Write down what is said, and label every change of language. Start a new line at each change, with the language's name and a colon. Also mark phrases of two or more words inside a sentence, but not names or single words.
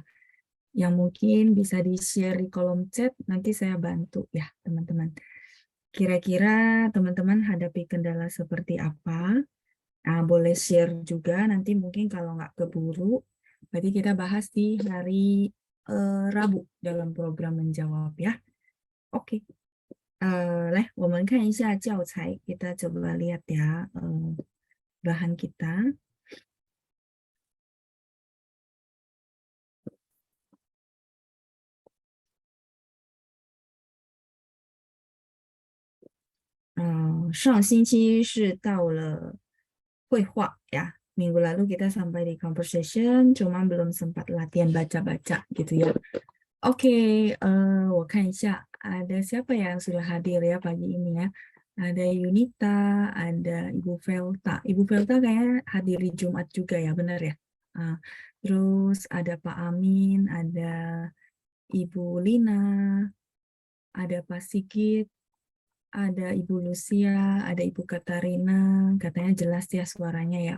Indonesian: Yang mungkin bisa di-share di kolom chat, nanti saya bantu ya, teman-teman. Kira-kira teman-teman hadapi kendala seperti apa? Nah, boleh share juga, nanti mungkin kalau nggak keburu, berarti kita bahas di hari Rabu dalam program menjawab ya. Oke.
Chinese: 来，我们看一下教材，
Indonesian: kita coba lihat ya bahan kita.
Chinese: Hmm, 上星期是到了绘画 ya.
Indonesian: Minggu lalu kita sampai di conversation, cuma belum sempat latihan baca-baca gitu ya. Oke,
Chinese: 我看一下
Indonesian: ada siapa yang sudah hadir ya pagi ini ya. Ada Yunita, ada Ibu Velta. Ibu Velta kayaknya hadir di Jumat juga ya, benar ya? Ah, terus ada Pak Amin, ada Ibu Lina, ada Pak Sigit, ada Ibu Lucia, ada Ibu Katarina, katanya jelas ya suaranya ya.